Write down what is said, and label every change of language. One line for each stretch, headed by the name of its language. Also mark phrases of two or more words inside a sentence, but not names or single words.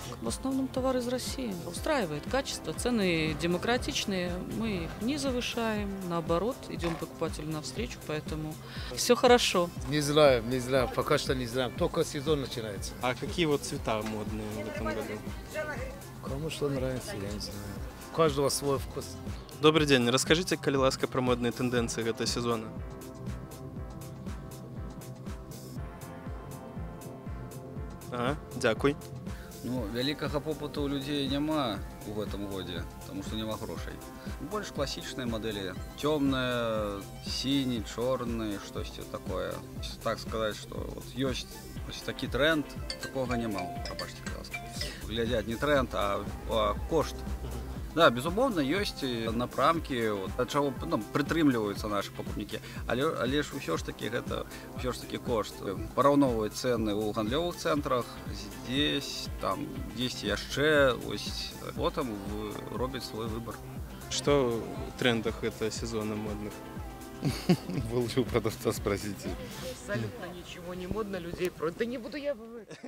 Russian: В основном товар из России. Устраивает качество, цены демократичные, мы их не завышаем, наоборот, идем покупателю навстречу, поэтому все хорошо. Не знаю, пока что не знаю, только сезон начинается. А какие вот цвета модные в этом году? Кому что нравится, я не знаю. У каждого свой вкус. Добрый день, расскажите,
Belarusian: калі ласка,
Russian: про модные тенденции этого сезона. Ага,
Belarusian: дякуй. Ну, вялікага попыту у людзей няма у гэтым годзе, тому што няма грошай. Больш класічныя мадэлі, цёмныя, сіні, чорны, штосьці такое. Так сказаць, што вот ёсць такі тренд, такога няма, прабачце, ласка. Глядзяць не тренд, а кошт. Да, безумоўна, ёсць напрамкі, ад чаго прытрымліваюцца нашы пакупнікі, але ж усё ж такі гэта кошт. Параўноўваць цэны ў гандлёвых цэнтрах, здесь, там, дзесьці яшчэ, потым робяць свой выбор.
Russian: Что в трендах этого сезона модных? Вы лучше у продавца спросите. Абсолютно ничего не модно, людей просто. Да не буду я...